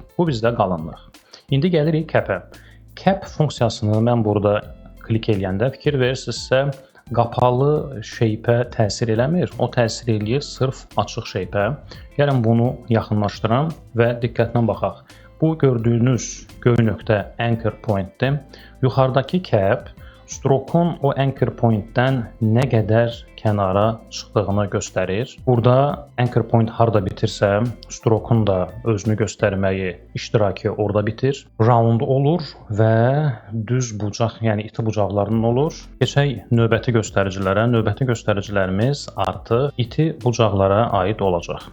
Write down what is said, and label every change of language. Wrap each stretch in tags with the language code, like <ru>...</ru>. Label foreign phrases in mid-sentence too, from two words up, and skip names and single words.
<az>Bu bizdə qalınlıq. İndi gəlirik cap-ə. Cap funksiyasını mən burada klik eləyəndə fikir verirsinizsə, qapalı shape-ə təsir eləmir. O təsir eləyir sırf açıq shape-ə. Gəlin bunu yaxınlaşdıram və diqqətlə baxaq. Bu gördüyünüz göy nöqtə</az> <en>anchor point-</en> <az>dir. Yuxarıdakı</az> <en>cap stroke'un</en> <az>o</az> <en>anchor point-</en> <az>dən nə qədər kənara çıxdığını göstərir. Burada</az> <en>anchor point</en> <az>harda bitirsə, stroke'un da özünü göstərməyi iştirakı orada bitir. Round olur və düz bucaq, yəni iti bucaqlarının olur. Keçək növbəti göstəricilərə. Növbəti göstəricilərimiz artıq iti bucaqlara aid olacaq.</az>